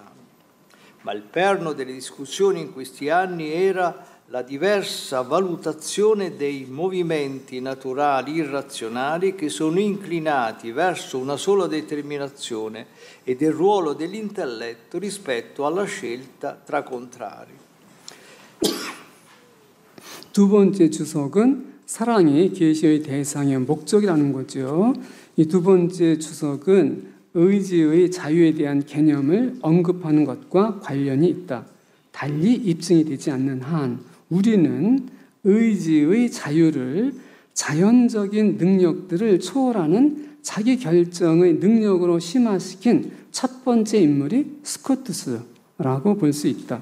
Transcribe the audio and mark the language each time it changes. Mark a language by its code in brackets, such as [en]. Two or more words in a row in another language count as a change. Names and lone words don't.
[it] Ma il perno delle discussioni in questi anni era la diversa valutazione dei movimenti naturali irrazionali che sono inclinati verso una sola determinazione e del ruolo dell'intelletto rispetto alla scelta tra contrari. [ko] 두 번째 주석은 사랑이 계시의 대상의 목적이라는 거죠. 이 두 번째 주석은 의지의 자유에 대한 개념을 언급하는 것과 관련이 있다. 달리 입증이 되지 않는 한 우리는 의지의 자유를 자연적인 능력들을 초월하는 자기 결정의 능력으로 심화시킨 첫 번째 인물이 스코투스라고 볼 수 있다.